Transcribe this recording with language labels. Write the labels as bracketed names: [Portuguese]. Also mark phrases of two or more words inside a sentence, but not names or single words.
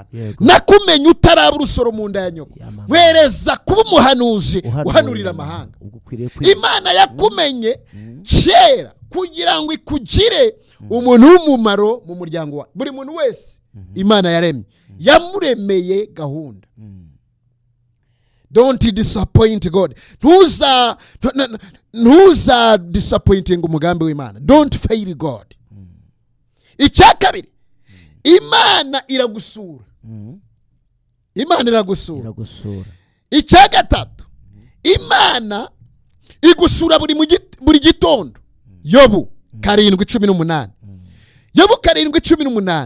[Kinyarwanda] Nakumenye utaraba urusoro mu nda ya nyoko, wereza kuba umuhanuzi uhanurira amahanga. Imana yakumenye kera kugira ngo ikugire umuntu w'umumaro mu muryango wa buri muntu wese. Imana yaremye, yamuremeye gahunda. [English] don't disappoint God. [Kinyarwanda] Ntuza disappointing umugambi w'Imana. [English] Don't fail God. [Kinyarwanda] Icya kabiri, Imana iragusura. Imana iragusura. Icya gatatu, Imana igusura buri gitondo. Yobu 7:18. Yobu 7:18.